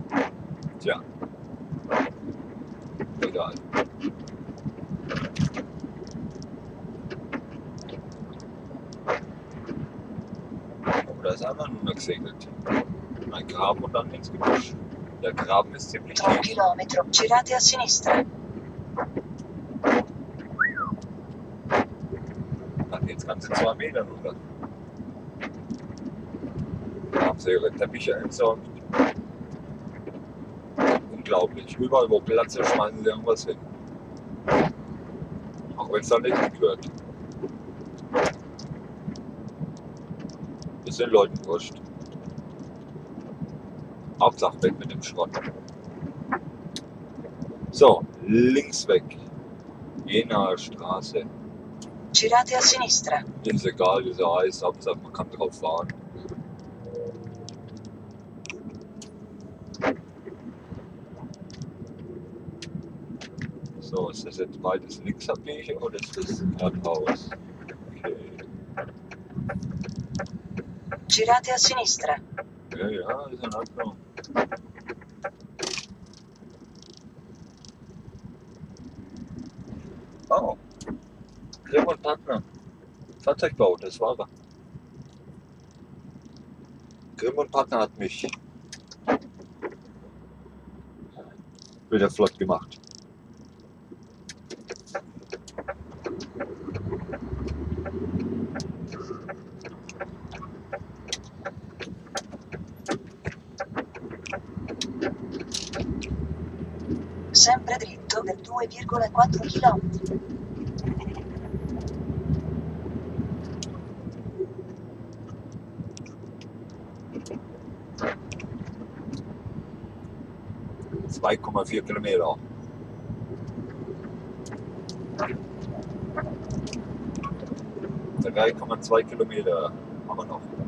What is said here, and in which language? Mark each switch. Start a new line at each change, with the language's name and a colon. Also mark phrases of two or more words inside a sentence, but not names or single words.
German: Tja. Egal. Aber da ist einfach nur gesegelt. Ein Graben und dann ins Gebüsch. Der Graben ist ziemlich tief. 3 Kilometer,
Italian: girate a sinistra.
German: Dann geht's ganze 2 Meter runter. Da haben sie ihre Teppiche entsorgt. Unglaublich. Überall wo Platz ist, schmeißen sie irgendwas hin. Auch wenn es dann nicht hingehört. Das sind Leuten wurscht. Hauptsache weg mit dem Schrott. So, links weg. Jenaer Straße.
Italian: Girate a sinistra.
German: Ist egal, wie sie heißt, Hauptsache man kann drauf fahren. So, ist das jetzt beides Linksabbiege oder ist das geradeaus? Okay.
Italian: Girate a sinistra.
German: Ja, ja, ist in Ordnung. Oh. Grimm und Partner. Fahrzeugbau, das war er. Grimm und Partner hat mich wieder flott gemacht.
Italian: Sempre dritto per 2,4 km.
German: Kilometer. Der 3,2 Kilometer haben wir noch.